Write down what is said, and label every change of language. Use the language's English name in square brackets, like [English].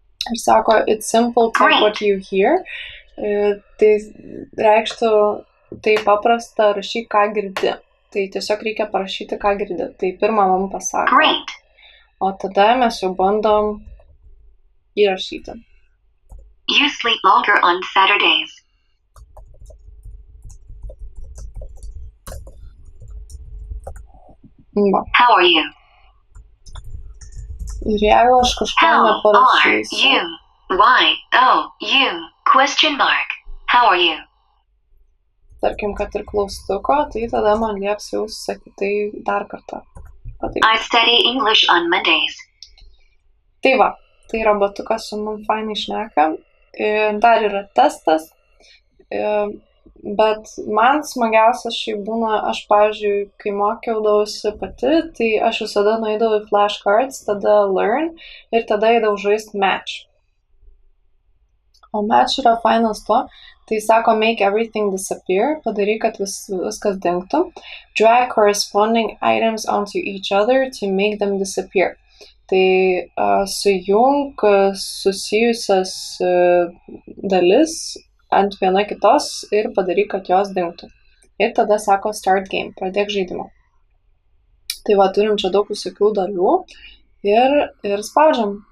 [Lithuanian] Ir sako, [English] it's simple, take what you hear. [Lithuanian] Tai reikštų, tai paprasta rašyk, ką girdi. Tai tiesiog reikia parašyti, ką girdi. Tai pirmą man pasako. [English] Great. [Lithuanian] O tada mes jau bandom įrašyti. [English] You sleep longer on Saturdays. [Lithuanian] Va. [English] How are you? [Lithuanian] Ir jeigu aš kažko [English] How are [Lithuanian] neparašysiu, [English] you? Y-O-U question mark. How are you? [Lithuanian] tarkim, kad ir klaustuko, tai tada man lieps jau sakyti tai dar kartą. [English] I study English on Mondays. [Lithuanian] Tai va, tai robotukas su mum fainai šneka. Dar yra testas, bet man smagiausias šiaip būna, aš, pavyzdžiui, kai mokiaudavausi pati, tai aš visada nueidavau į flashcards, tada learn ir tada eidavau žaisti match. O match yra fainas tuo, tai sako [English] make everything disappear, [Lithuanian] padaryk, kad viskas dingtų. [English] Drag corresponding items onto each other to make them disappear. [Lithuanian] Tai sujung susijusias dalis ant viena kitos ir padaryk, kad jos dingtų. Ir tada sako [English] start game, [Lithuanian] pradėk žaidimą. Tai va, turim čia daug visokių dalių ir spaudžiam.